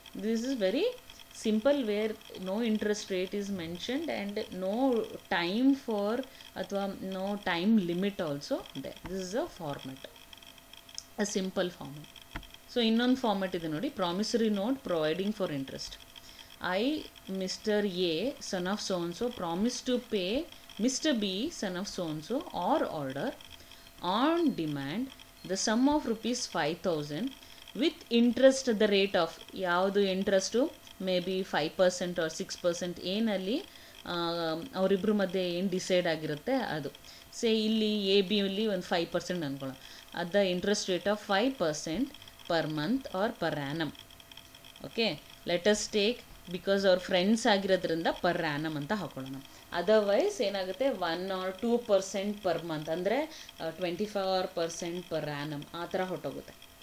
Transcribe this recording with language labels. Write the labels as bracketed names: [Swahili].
[English] This is very simple where no interest rate is mentioned and no time for ಅಥವಾ no time limit also there. This is a format, a simple format. So [Kannada] ಇನ್ನೊಂದು [English] format [Kannada] ಇದೆ ನೋಡಿ, [English] Promissory note providing for interest. I, Mr. A, son of so-and-so, promise to pay Mr. B, son of so-and-so, or order on demand the sum of rupees 5,000 with interest at the rate of [Kannada] ಯಾವುದು interest may be 5% or 6% ಏನಲ್ಲಿ ಅವರಿಬ್ಬರ ಮಧ್ಯೆ ಏನು decide ಆಗಿರುತ್ತೆ ಅದು. ಸೇ ಇಲ್ಲಿ A B ಅಲ್ಲಿ ಒಂದು 5% ಅಂದ್ಕೊಳ್ಳೋಣ. [English] At the interest rate of 5% per month or per annum. Okay, let us take, because [Kannada] ಅವ್ರ ಫ್ರೆಂಡ್ಸ್ ಆಗಿರೋದ್ರಿಂದ ಪರ್ ಆ್ಯನಮ್ ಅಂತ ಹಾಕೊಳ್ಳೋಣ. ಅದರ್ವೈಸ್ ಏನಾಗುತ್ತೆ 1 or 2% ಪರ್ ಮಂತ್, ಅಂದರೆ 24% ಪರ್ ಆ್ಯನಮ್ ಆ ಥರ ಹೊಟ್ಟೋಗುತ್ತೆ.